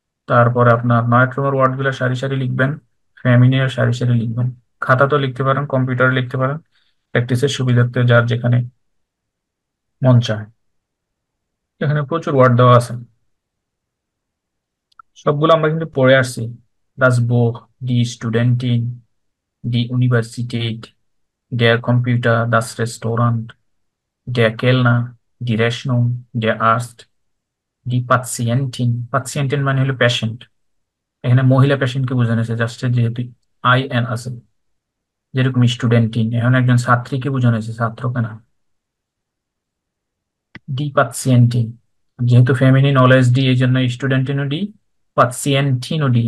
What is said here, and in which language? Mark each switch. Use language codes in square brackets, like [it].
[bn] তারপরে আপনার নয়ট্রোমের ওয়ার্ড গুলো সারি সারি লিখবেন, ফেমিনিনের সারি সারি লিখবেন। খাতা তো লিখতে পারেন, কম্পিউটারে লিখতে পারেন, প্র্যাকটিসের সুবিধার্থে যার যেখানে মন চায়। এখানে প্রচুর ওয়ার্ড দেওয়া আছে, সবগুলো আমরা কিন্তু পড়ে আসছি। [de] Das Buch, die Studentin, die Universität, der Computer, das Restaurant, der Kellner, die Rechnung, der Arzt, die Patientin। [bn] Patientin মানে হলো পেশেন্ট, এখানে মহিলা পেশেন্টকে বোঝানো হয়েছে জাস্ট, যেহেতু আই এন আছে। যেরকম স্টুডেন্টিন, এখন একজন ছাত্রীকে বোঝানো হয়েছে, ছাত্রকে না। ডি পাচ্সিয়েন্টিন, যেহেতু ফেমিনিন অলওয়েজ ডি, এই জন্য স্টুডেন্টিনও ডি, পাচ্সিয়েন্টিনও ডি।